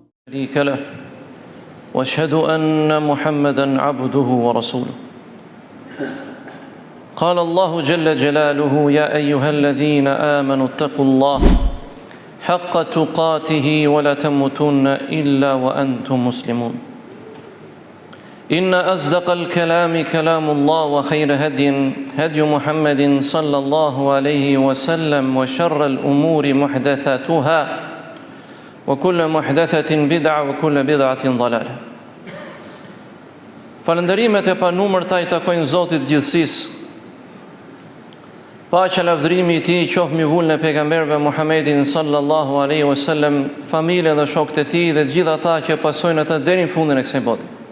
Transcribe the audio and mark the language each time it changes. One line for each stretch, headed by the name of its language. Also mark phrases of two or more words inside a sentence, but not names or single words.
Arabic: شريك له واشهد أن محمدا عبده ورسوله قال الله جل جلاله يا أيها الذين آمنوا اتقوا الله حق تقاته ولا تموتن إلا وأنتم مسلمون إن أصدق الكلام كلام الله وخير هدي محمد صلى الله عليه وسلم وشر الأمور محدثاتها وكل محدثة بدعة وكل بدعة ضلالة.
Albanian: Falënderimet e panumërta i takojnë Zotit gjithësisë. Paqja lavdërimi i Tij qoftë mbi vullën e pejgamberëve Muhammedin
Arabic: صلى الله عليه وسلم,
Albanian: familjen dhe shokët e Tij dhe të gjithë ata që pasojnë ata deri në fundin e kësaj bote.